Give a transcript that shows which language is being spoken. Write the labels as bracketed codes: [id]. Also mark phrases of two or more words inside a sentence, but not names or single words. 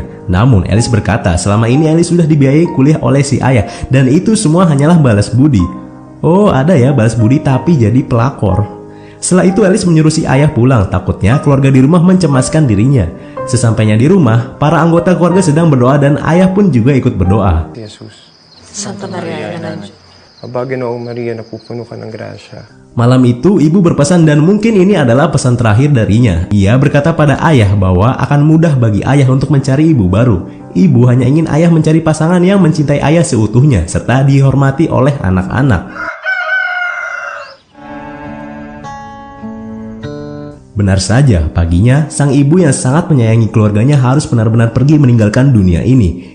[id] Namun Alice berkata selama ini Alice sudah dibiayai kuliah oleh si ayah dan itu semua hanyalah balas budi. Oh ada ya balas budi tapi jadi pelakor. Setelah itu Alice menyuruh si ayah pulang, takutnya keluarga di rumah mencemaskan dirinya. Sesampainya di rumah, para anggota keluarga sedang berdoa dan ayah pun juga ikut berdoa. [tl] Jesus, Santa Maria, Ina ng Diyos. Aba, Ginoong Maria, napupuno ka ng grasya. [id] Malam itu ibu berpesan dan mungkin ini adalah pesan terakhir darinya. Ia berkata pada ayah bahwa akan mudah bagi ayah untuk mencari ibu baru. Ibu hanya ingin ayah mencari pasangan yang mencintai ayah seutuhnya serta dihormati oleh anak-anak. Benar saja, paginya sang ibu yang sangat menyayangi keluarganya harus benar-benar pergi meninggalkan dunia ini.